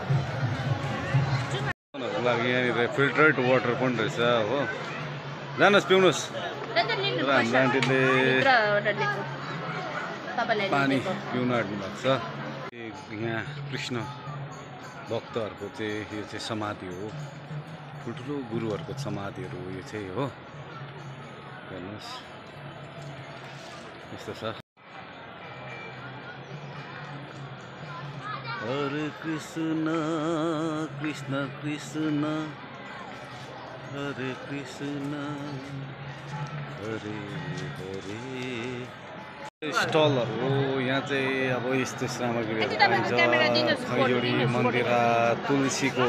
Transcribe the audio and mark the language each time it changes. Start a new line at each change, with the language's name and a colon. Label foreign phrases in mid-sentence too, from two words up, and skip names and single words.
Nepali: लागि यहाँनिर
English: filtered water
Nepali: पनि रहेछ हो जानुहोस् पिउनुहोस् र हाम्रो आन्टीले पानी पिउन आँट्नु भएको छ यहाँ कृष्ण भक्तहरूको चाहिँ यो चाहिँ समाधि हो ठुल्ठुलो गुरुहरूको समाधिहरू यो चाहिँ हो हेर्नुहोस् यस्तो छ हरे कृष्ण कृष्ण कृष्ण हरे कृष्ण हरे हरे स्टलहरू हो यहाँ चाहिँ अब यस्तो सामग्रीहरू पाइन्छ खैजोडी मन्दिरा तुलसीको